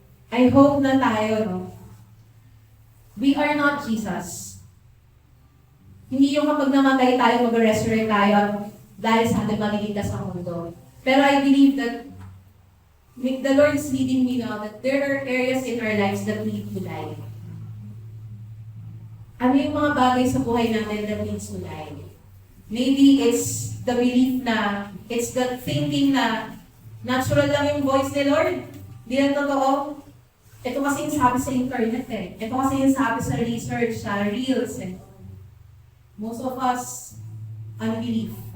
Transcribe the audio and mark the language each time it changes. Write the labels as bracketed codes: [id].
[en] I hope [tl] na tayo, no? [en] We are not Jesus. [tl] Hindi yung kapag namatay tayo, mag-resurrect tayo dahil sa ating maliligtas sa mundo. [en] Pero I believe that the Lord is leading me now that there are areas in our lives that need to die. [tl] Ano yung mga bagay sa buhay natin [en] that needs to die? Maybe it's the belief na, it's the thinking na natural [tl] lang yung [en] voice ni Lord. [tl] Di lang totoo. Ito kasi yung sabi sa internet eh. Ito kasi yung sabi sa research, sa reels eh. [en] Most of us, unbelief.